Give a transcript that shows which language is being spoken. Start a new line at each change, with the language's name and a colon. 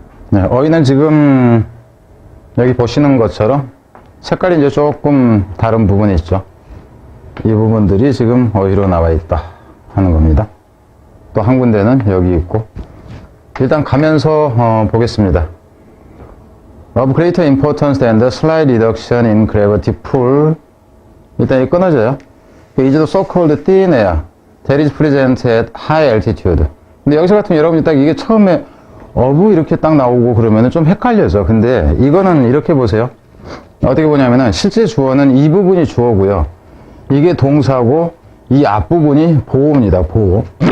Korean: 네, 어휘는 지금 여기 보시는 것처럼 색깔이 이제 조금 다른 부분이 있죠. 이 부분들이 지금 어휘로 나와 있다 하는 겁니다. 또 한 군데는 여기 있고, 일단 가면서 보겠습니다.
English: Of greater importance than the slight reduction in gravity pull.
Korean: 일단 이 끊어져요.
English: is the so-called thin air that is present at high altitude.
Korean: 근데 여기서 같으면 여러분이 딱 이게 처음에 of 이렇게 딱 나오고 그러면은 좀 헷갈려서. 근데 이거는 이렇게 보세요. 어떻게 보냐면은 실제 주어는 이 부분이 주어고요. 이게 동사고 이 앞부분이 보어입니다. 보어.